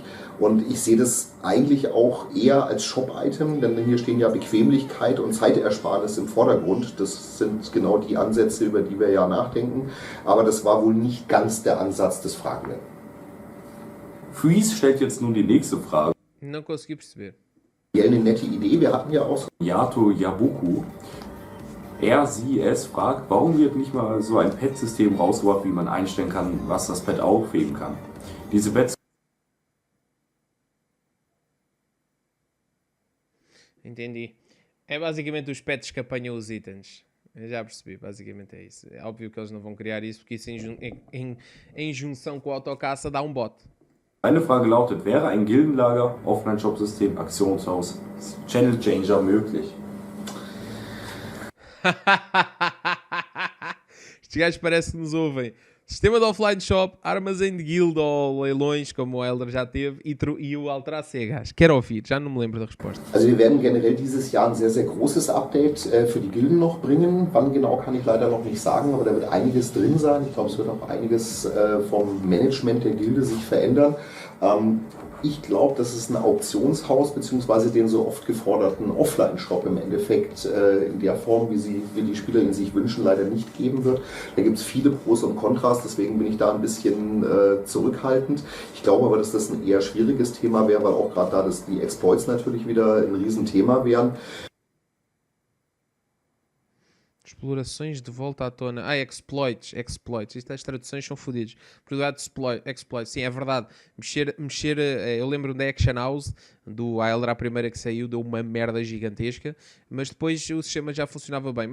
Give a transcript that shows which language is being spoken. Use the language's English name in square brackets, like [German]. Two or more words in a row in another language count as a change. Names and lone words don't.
[German] Und ich sehe das eigentlich auch eher als Shop-Item, denn hier stehen ja Bequemlichkeit und Zeitersparnis im Vordergrund. Das sind genau die Ansätze, über die wir ja nachdenken. Aber das war wohl nicht ganz der Ansatz des Fragenden. Freeze stellt jetzt nun die nächste Frage. [Portuguese] Não consegui perceber. [German] Eine nette Idee, wir hatten ja auch Yato Yabuku. Sie fragt, warum wird nicht mal so ein Pad-System rausgebracht, wie man einstellen kann, was das Pad aufheben kann. Diese Pads. [Portuguese] Entendi. É basicamente os pets que apanham os itens. Eu já percebi, basicamente é isso. É óbvio que eles não vão criar isso, porque isso em junção com a autocaça dá um bot. [German] Eine Frage lautet, wäre ein Gildenlager, Offline-Shop-System, Aktionshaus, [English] Channel Changer [German] möglich? [Portuguese] Estes gajos parece que nos ouvem. Sistema de [English] offline shop, [Portuguese] armazém de guild ou leilões, como o Elder já teve, e o Altera Cegas. Quero ouvir, já não me lembro da resposta. [German] Also wir werden generell dieses Jahr ein sehr, sehr großes Update für die Gilden noch bringen. Wann genau kann ich leider noch nicht sagen, aber da wird einiges drin sein. Ich glaube, es wird auch einiges vom Management der Gilde sich verändern. Ich glaube, dass es ein Auktionshaus bzw. den so oft geforderten Offline-Shop im Endeffekt in der Form, wie die Spieler ihn sich wünschen, leider nicht geben wird. Da gibt es viele Pros und Kontras, deswegen bin ich da ein bisschen zurückhaltend. Ich glaube aber, dass das ein eher schwieriges Thema wäre, weil auch gerade da dass die Exploits natürlich wieder ein Riesenthema wären. [Portuguese] Os Explorações de volta à tona. Ah, exploits. Isto, as traduções são fodidas. Probabilidade de exploits. Sim, é verdade. Eu lembro da [English] Action House, [Portuguese] do AL era a primeira que saiu, deu uma merda gigantesca, mas depois o sistema já funcionava bem.